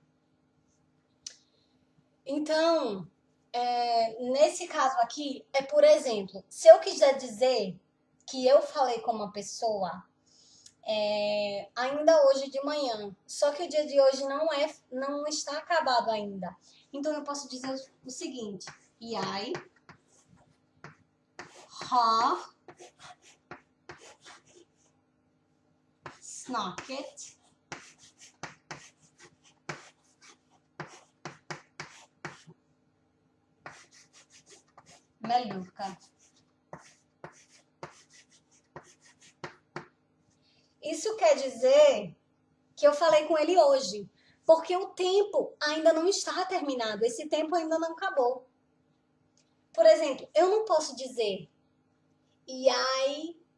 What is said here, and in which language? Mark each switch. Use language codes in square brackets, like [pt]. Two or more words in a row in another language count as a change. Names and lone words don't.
[pt] Então, nesse caso aqui, por exemplo, se eu quiser dizer que eu falei com uma pessoa ainda hoje de manhã, só que o dia de hoje não está acabado ainda. Então, eu posso dizer o seguinte, [no] jeg har snakket med Luca. [pt] Isso quer dizer que eu falei com ele hoje, porque o tempo ainda não está terminado, esse tempo ainda não acabou. Por exemplo, eu não posso dizer jeg